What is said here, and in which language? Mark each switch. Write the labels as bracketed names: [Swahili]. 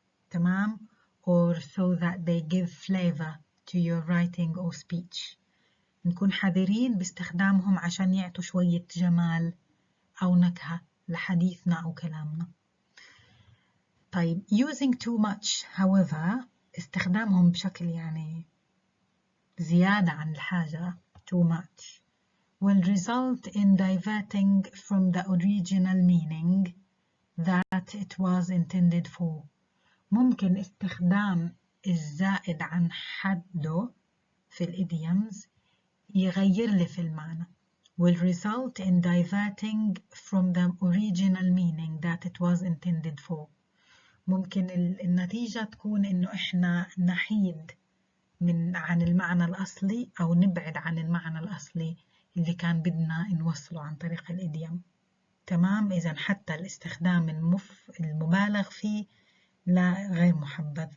[Arabic] تمام. [English] or so that they give flavor to your writing or speech. [Arabic] نكون حذرين باستخدامهم عشان يعطوا شوية جمال أو نكهة لحديثنا أو كلامنا. [English] طيب using too much however، [Arabic] استخدامهم بشكل يعني زيادة عن الحاجة [English] too much will result in diverting from the original meaning that it was intended for. [Arabic] ممكن استخدام الزائد عن حده في الإديومز يغير لي في المعنى. [English] will result in diverting from the original meaning that it was intended for. [Arabic] ممكن النتيجة تكون إنه إحنا نحيد عن المعنى الأصلي أو نبعد عن المعنى الأصلي اللي كان بدنا نوصله عن طريق الإديوم. تمام. إذا حتى الاستخدام المبالغ فيه لا، غير محبذ.